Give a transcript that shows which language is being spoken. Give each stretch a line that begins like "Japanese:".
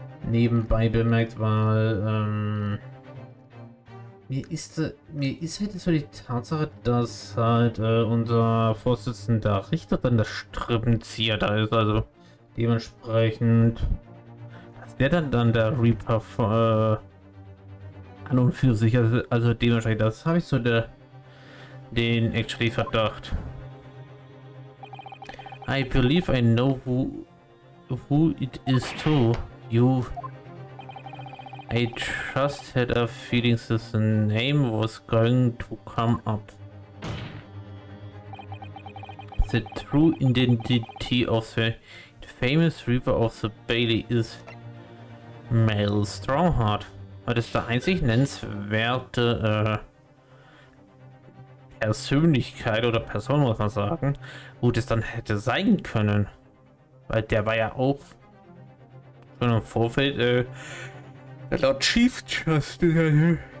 German: Nebenbei bemerkt, weil mir ist halt so die Tatsache, dass halt unser Vorsitzender Richter dann der Strippenzieher da ist, also dementsprechend, dass der dann der Reaper an und für sich, also dementsprechend, das habe ich so den actually Verdacht.
English: I believe I know who it is too. I just had a feeling that the name was going to come up. The true identity of the famous Reaper of the Bailey is Mel Strongheart.
German: Das ist der einzig nennenswerte Persönlichkeit oder Person, muss man sagen, wo das dann hätte sein können. Weil der war ja auch schon im Vorfeld der Lord Chief Justice.